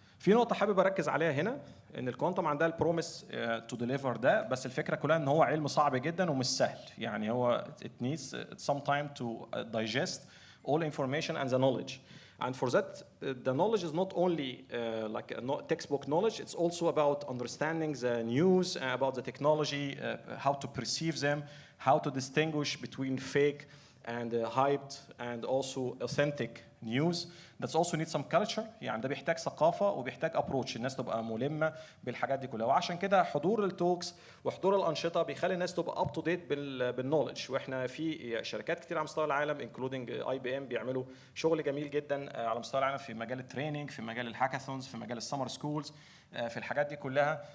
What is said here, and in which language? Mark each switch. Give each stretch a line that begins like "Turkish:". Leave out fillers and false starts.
Arabic: في نقطه حابب اركز عليها هنا، ان الكوانتم عندها البروميس تو ديليفر ده، بس الفكره كلها ان هو علم صعب جدا ومش سهل. يعني هو
English: it needs some time to digest all information and the knowledge. And for that, the knowledge is not only like a textbook knowledge, it's also about understanding the news, about the technology, how to perceive them, how to distinguish between fake and hyped and also authentic news. That's also need some culture،
Arabic: يعني ده بيحتاج ثقافة وبيحتاج approach، الناس تبقى ملمة بالحاجات دي كلها. وعشان كده حضور التوكس وحضور الأنشطة بيخلي الناس تبقى
English: up to date
Arabic: بالنولج. واحنا في شركات كتير على مستوى العالم including IBM بيعملوا شغل جميل جدا على مستوى العالم في مجال التريننج، في مجال الهاكاثونز، في مجال السمر سكولز، في الحاجات دي كلها.